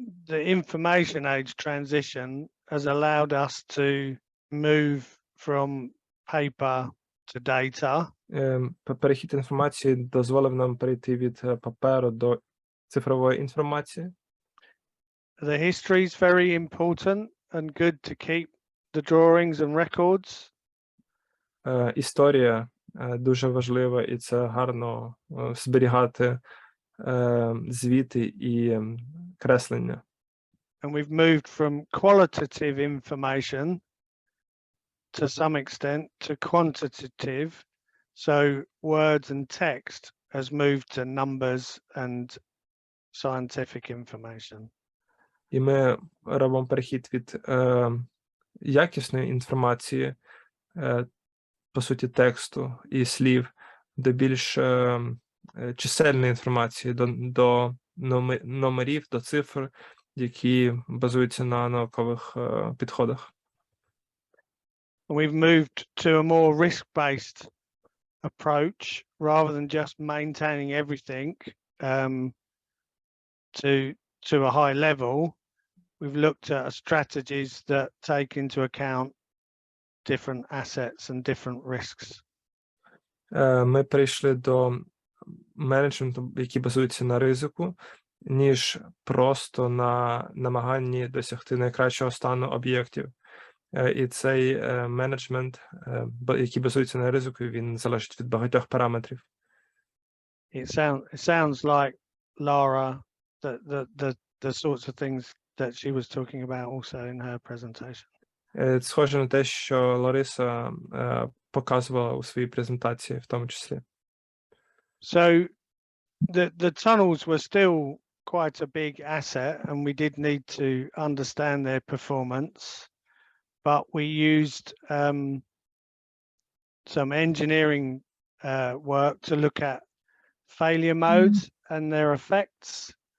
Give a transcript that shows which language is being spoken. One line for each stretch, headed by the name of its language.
English: The information age transition has allowed us to move from paper to data.
Ukrainian: Перехід інформації дозволив нам перейти від паперу до цифрової інформації.
English: The history is very important and good to keep the drawings and records.
Ukrainian: Історія дуже важлива, і це гарно зберігати звіти і креслення.
English: And we've moved from qualitative information to some extent to quantitative, so words and text has moved to numbers and scientific information.
Ukrainian: І ми робимо перехід від якісної інформації, по суті, тексту і слів, до більш чисельної інформації, до номерів, до цифр, які базуються на наукових підходах.
English: We've moved to a more risk-based approach rather than just maintaining everything to a high level. We've looked at strategies that take into account different assets and different risks.
Ukrainian: Ми перейшли до менеджменту, який базується на ризику, ніж просто на намаганні досягти найкращого стану об'єктів. І цей менеджмент, який базується на ризику, він залежить від багатьох параметрів.
English: It sounds like Lara, the sorts of things that she was talking about also in her presentation.
Ukrainian: Схоже на те, що Лариса показувала у своїй презентації в тому числі.
English: So the tunnels were still quite a big asset, and we did need to understand their performance, but we used some engineering work to look at failure modes and their effects,